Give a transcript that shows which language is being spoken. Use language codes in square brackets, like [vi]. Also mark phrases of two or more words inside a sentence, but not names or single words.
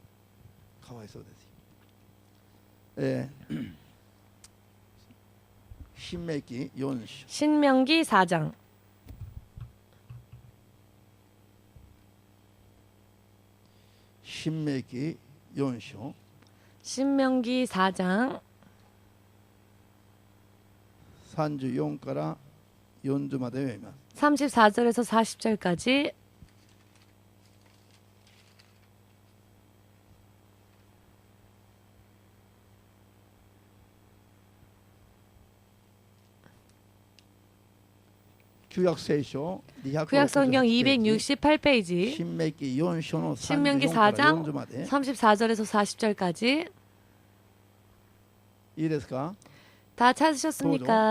[ko] 신명기 4장 신명기 4장 신명기 4장 [ja] 34 から40まで読みます。 [ko] 34절에서 40절까지 구약성경 268페이지 신명기 4장 34절에서 40절까지 다 찾으셨습니까?